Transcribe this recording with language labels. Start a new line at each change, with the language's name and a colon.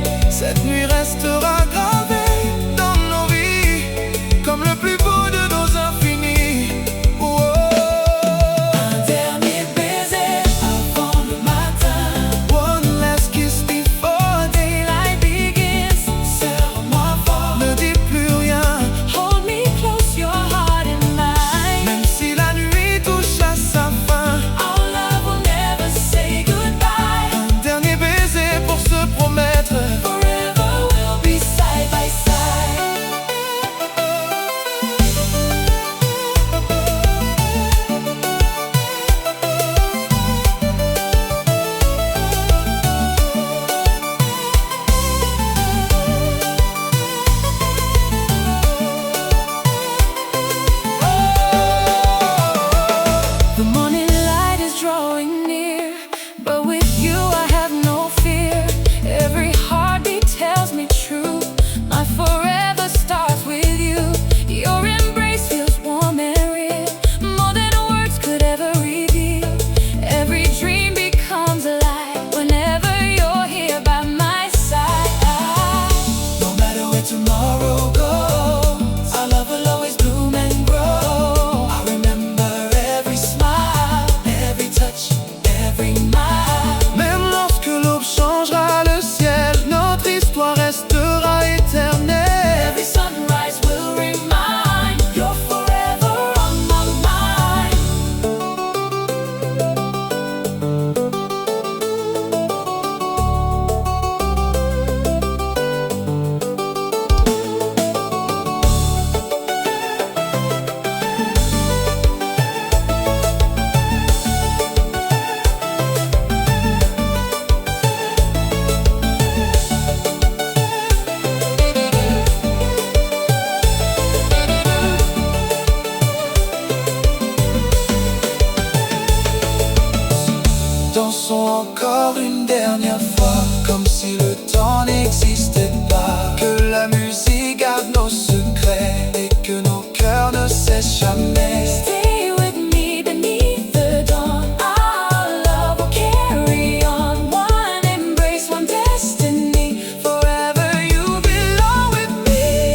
French: Cette nuit restera gravée dans nos vies, comme le plus beau de nos infinis. Oh. Un dernier baiser avant le matin.
English: One last kiss before Daylight begins.
French: serre-moi fort, ne dis plus rien.
English: Hold me close, your heart and mine.
French: Même si la nuit touche à sa fin,
English: Our love will never say goodbye.
French: un dernier baiser pour se promettre.
English: Forever we'll be side by side. The morning light is drawing near, but with you I have no fear. Every heartbeat tells me true. My forever starts with you. Your embrace feels warm and real, more than words could ever reveal. Every dream becomes alive whenever you're here by my side. No matter where tomorrow goes, our love will always bloom and grow. I remember every smile, every touch, every mile.
French: Même lorsque l'aube changera le ciel, notre histoire restera éternelle.
English: Every sunrise will remind you're forever on my mind.
French: Dansons encore une dernière fois, comme si le temps n'existait pas. Que la musique garde nos secrets et que nos cœurs ne cessent jamais.
English: Stay with me beneath the dawn. Our love will carry on. One embrace, one destiny. Forever you belong with me.